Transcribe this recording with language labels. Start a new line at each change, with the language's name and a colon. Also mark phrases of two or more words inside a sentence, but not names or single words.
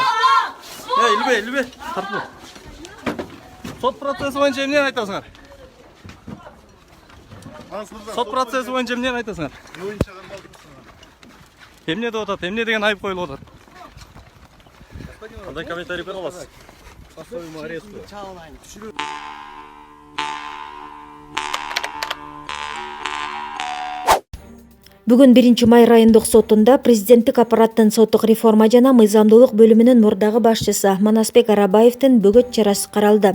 Kyrgyz: Илбе, тартып. Сот процесси боюнча эмне айтасыңар? Сот процесси боюнча эмне айтасыңар? Эмне деп атат? Эмне деген айып коюлуп атат? Кандай комментарий бере аласыз?
Russian: По своему аресту.
Kyrgyz: Бүгүн 1-май райондук сотунда президенттик аппараттын соттук реформа жана мыйзамдуулук бөлүмүнүн мурдагы башчысы Манасбек Арабаевдин бөгөт чарасы каралды.